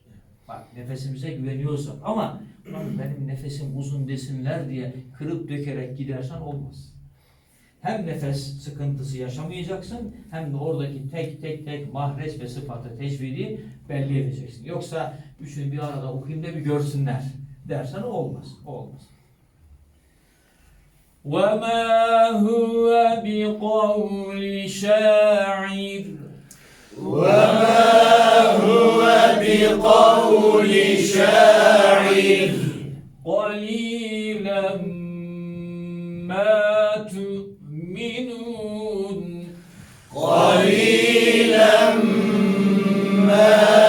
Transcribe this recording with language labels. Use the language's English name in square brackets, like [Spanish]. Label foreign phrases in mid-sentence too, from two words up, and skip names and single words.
[Turkish] Bak, nefesimize güveniyorsak ama benim nefesim uzun desinler diye kırıp dökerek gidersen olmaz. Hem nefes sıkıntısı yaşamayacaksın, hem de oradaki tek mahreç ve sıfatı tecvidi belli edeceksin. Yoksa üçünü bir arada okuyayım da bir görsünler dersen olmaz. Olmaz. [Arabic] وَمَا هُوَ بِقَوْلِ شَاعِرٍ وَمَا هُوَ بِقَوْلِ شَاعِرٍ قَلِيلًا مَا تُؤْمِنُونَ قَلِيلًا مَا